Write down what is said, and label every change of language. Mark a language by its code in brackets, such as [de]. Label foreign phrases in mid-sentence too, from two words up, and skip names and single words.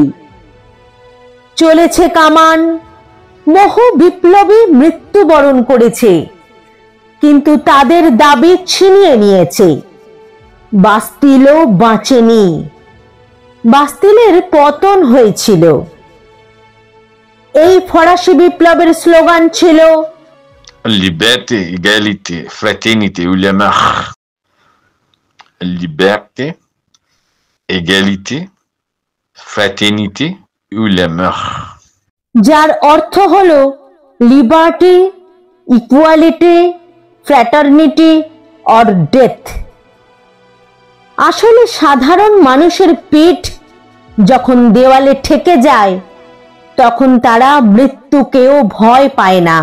[bn] চলেছে কামান, বহু বিপ্লবী মৃত্যুবরণ করেছে, কিন্তু তাদের দাবি ছিনিয়ে নিয়েছে। বাস্তিলও বাঁচেনি। বাস্তিলের পতন হয়েছিল। এই ফরাসি বিপ্লবের স্লোগান ছিল [fr] Liberté, égalité, fraternité ou la mort. Liberté, égalité, fraternité ou la mort. [bn] যার অর্থ হলো [en] liberty, equality, fraternity or death. [bn] আসলে সাধারণ মানুষের পিঠ যখন দেওয়ালে ঠেকে যায়, তখন তারা মৃত্যুকেও ভয় পায় না।